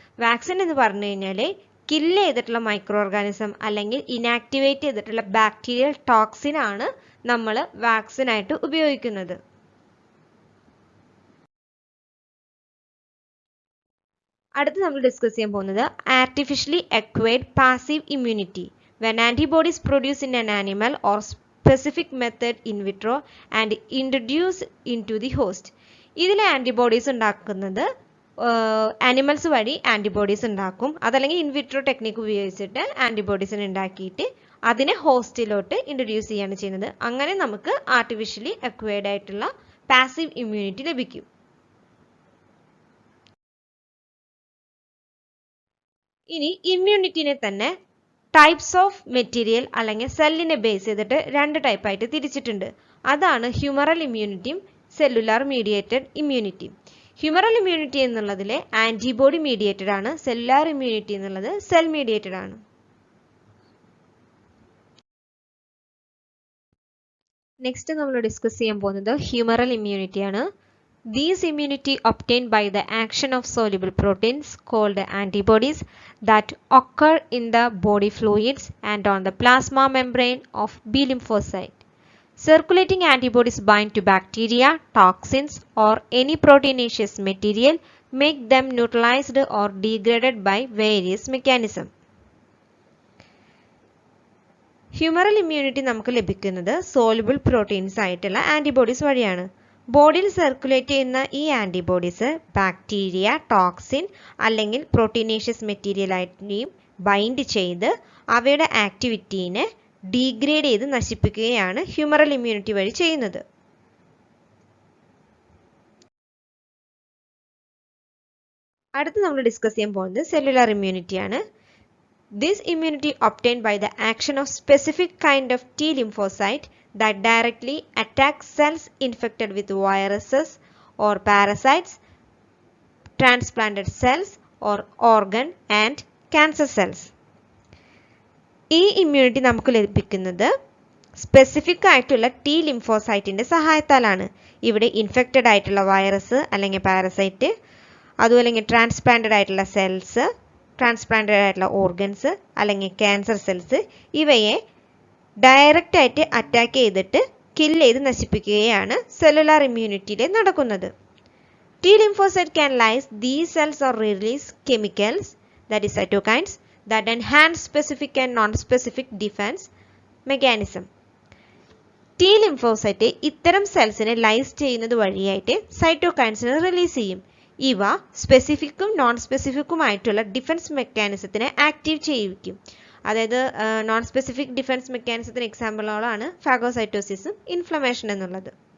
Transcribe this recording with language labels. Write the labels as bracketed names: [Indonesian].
[Malayalam] Vaccine എന്ന് പറഞ്ഞു കഴിഞ്ഞാൽ കില്ല് ചെയ്തിട്ടുള്ള മൈക്രോ ഓർഗാനിസം അല്ലെങ്കിൽ ഇനാക്ടിവേറ്റ് ചെയ്തിട്ടുള്ള ബാക്ടീരിയൽ ടോക്സിൻ ആണ് നമ്മൾ വാക്സിൻ ആയിട്ട് ഉപയോഗിക്കുന്നത്. അടുത്ത് നമ്മൾ ഡിസ്കസ് ചെയ്യാൻ പോകുന്നത് artificially acquired passive immunity. [English] When antibodies produced in an animal or specific method in vitro and introduced into the host. [Malayalam] ഇതിലെ ആന്റിബോഡീസ് ഉണ്ടാക്കുന്നത് ആനിമൽസ് വഴി ആന്റിബോഡീസ് ഉണ്ടാക്കും. അതല്ലെങ്കിൽ ഇൻവിട്രോ ടെക്നിക്ക് ഉപയോഗിച്ചിട്ട് ആന്റിബോഡീസിനെ ഉണ്ടാക്കിയിട്ട് അതിനെ ഹോസ്റ്റിലോട്ട് ഇൻട്രൊഡ്യൂസ് ചെയ്യാണ് ചെയ്യുന്നത്. അങ്ങനെ നമുക്ക് ആർട്ടിഫിഷ്യലി അക്വയർഡ് ആയിട്ടുള്ള പാസീവ് ഇമ്മ്യൂണിറ്റി ലഭിക്കും. ഇനി ഇമ്മ്യൂണിറ്റിനെ തന്നെ ടൈപ്സ് ഓഫ് മെറ്റീരിയൽ അല്ലെങ്കിൽ സെല്ലിനെ ബേസ് ചെയ്തിട്ട് രണ്ട് ടൈപ്പായിട്ട് തിരിച്ചിട്ടുണ്ട്. അതാണ് humoral ഇമ്മ്യൂണിറ്റിയും cellular mediated ഇമ്മ്യൂണിറ്റിയും. Humoral immunity എന്നുള്ളതിലെ antibody mediated ആണ്. സെല്ലുലാർ ഇമ്മ്യൂണിറ്റി എന്നുള്ളത് സെൽ മീഡിയേറ്റഡ് ആണ്. നെക്സ്റ്റ് നമ്മൾ ഡിസ്കസ് ചെയ്യാൻ പോകുന്നത് ഹ്യൂമറൽ ഇമ്മ്യൂണിറ്റി ആണ്. [English] These immunity obtained by the action of soluble proteins called antibodies that occur in the body fluids and on the plasma membrane of B lymphocyte. Circulating antibodies bind to bacteria, toxins or any proteinaceous material, make them neutralized or degraded by various mechanisms. [Malayalam] Humoral immunity നമുക്ക് ലഭിക്കുന്നത് soluble proteins ആയിട്ടുള്ള antibodies വഴിയാണ്. ബോഡിയിൽ circulate ചെയ്യുന്ന ഈ antibodies bacteria, toxin അല്ലെങ്കിൽ proteinaceous material ആയിട്ടും bind ചെയ്ത് അവയുടെ ആക്ടിവിറ്റീനെ ഡീഗ്രേഡ് ചെയ്ത് നശിപ്പിക്കുകയാണ് ഹ്യൂമറൽ ഇമ്മ്യൂണിറ്റി വഴി ചെയ്യുന്നത്. അടുത്ത് നമ്മൾ ഡിസ്കസ് ചെയ്യാൻ പോകുന്നത് സെല്ലുലാർ ഇമ്മ്യൂണിറ്റി ആണ്. [English] This immunity obtained by the action of specific kind of T lymphocyte that directly attacks cells infected with viruses or parasites, transplanted cells or organ and cancer cells. [Malayalam] ഈ immunity നമുക്ക് ലഭിക്കുന്നത് specific ആയിട്ടുള്ള T ലിംഫോസൈറ്റിന്റെ സഹായത്താലാണ്. ഇവിടെ infected ആയിട്ടുള്ള virus അല്ലെങ്കിൽ parasite, അതുമല്ലെങ്കിൽ transplanted ആയിട്ടുള്ള cells, transplanted ആയിട്ടുള്ള ഓർഗൻസ് അല്ലെങ്കിൽ ക്യാൻസർ സെൽസ്, ഇവയെ ഡയറക്റ്റ് ആയിട്ട് അറ്റാക്ക് ചെയ്തിട്ട് കില്ല് ചെയ്ത് നശിപ്പിക്കുകയാണ് സെല്ലുലാർ ഇമ്മ്യൂണിറ്റിയിൽ നടക്കുന്നത്. [English] T lymphocyte can lyse these cells or release chemicals, that is cytokines, that enhance specific and non-specific defense mechanism. [Malayalam] T lymphocyte ഇത്തരം സെൽസിനെ ലൈസ് ചെയ്യുന്നത് വഴിയായിട്ട് സൈറ്റോകൈൻസിനെ റിലീസ് ചെയ്യും. ഇവ സ്പെസിഫിക്കും നോൺ സ്പെസിഫിക്കുമായിട്ടുള്ള ഡിഫൻസ് മെക്കാനിസത്തിനെ ആക്റ്റീവ് ചെയ്യിക്കും. അതായത് നോൺ സ്പെസിഫിക് ഡിഫൻസ് മെക്കാനിസത്തിന് എക്സാമ്പിളുകളാണ് ഫാഗോസൈറ്റോസിസും ഇൻഫ്ലമേഷൻ എന്നുള്ളത്.